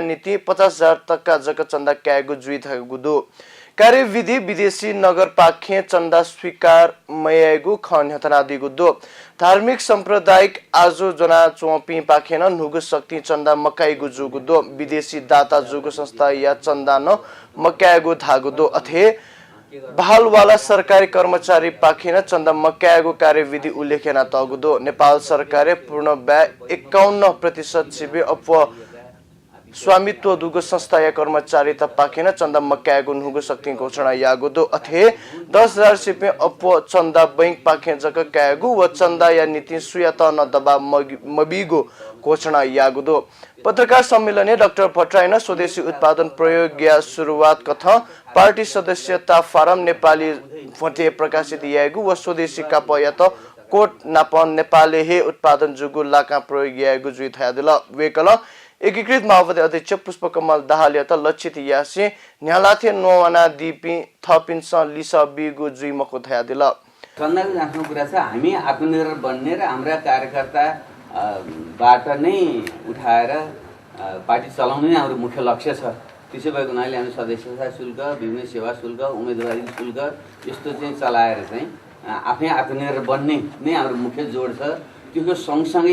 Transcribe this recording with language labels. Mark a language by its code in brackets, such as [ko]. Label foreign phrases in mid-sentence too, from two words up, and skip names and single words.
[new] नीति 50,000 तकका जक चन्दा क्यागु जुइ थगुदो कार्यविधि विदेशी नगर पाखे चन्दा स्वीकार मयागु खन हतना दिगुदो धार्मिक सांप्रदायिक आजो जना चोपी पाखेन नुगु शक्ति चन्दा मकाइगु जुगुदो विदेशी दाता जुगु संस्था या चन्दा न मकाइगु धागुदो अथे बहालवाला सरकारी कर्मचारी पाखिन चन्दा मक्यागु कार्यविधि उल्लेखना तगुदो नेपाल सरकारले पूर्ण व्यय 51% सिबे अप स्वामित्व दुगु संस्था या कर्मचारी त पाखिन चन्दा मक्यागु नुगु शक्ति घोषणा यागुदो अथे 10,000 सिपे अप चन्दा बैंक पाखे जक क्यागु व चन्दा या नीति सुयत न दबा मबिगु घोषणा यागुदो पत्रकार सम्मेलन डाक्टर भट्टराई स्वदेशी उत्पादन प्रयोग या सुरुवात कथा पार्टी सदस्यता फारम नेपाली फटे प्रकाशित यागु व स्वदेशी कापयत कोट नापन नेपाली हे उत्पादन जुगु लाका प्रयोग यागु जुइ थादिल वेकल एकीकृत माओवादी अध्यक्ष पुष्पकमल दाहालले त लक्षित यासे न्यालाथे नोवाना दिपी थपिन्स लिस बिगु जुइ मको थादिल [ne] सन्दर्भ आफ्नो कुरा छ हामी आत्मनिर्भर बन्ने र हाम्रा कार्यकर्ता बाट नै उठाएर पार्टी चलाउने हाम्रो मुख्य लक्ष्य छ त्यसै भएको हुनाले हामी सदस्यता शुल्क विभिन्न सेवा शुल्क उम्मेदवारी शुल्क यस्तो चाहिँ चलाएर चाहिँ आफै आत्मनिर्भर बन्ने नै हाम्रो मुख्य जोड छ त्यसको सँगसँगै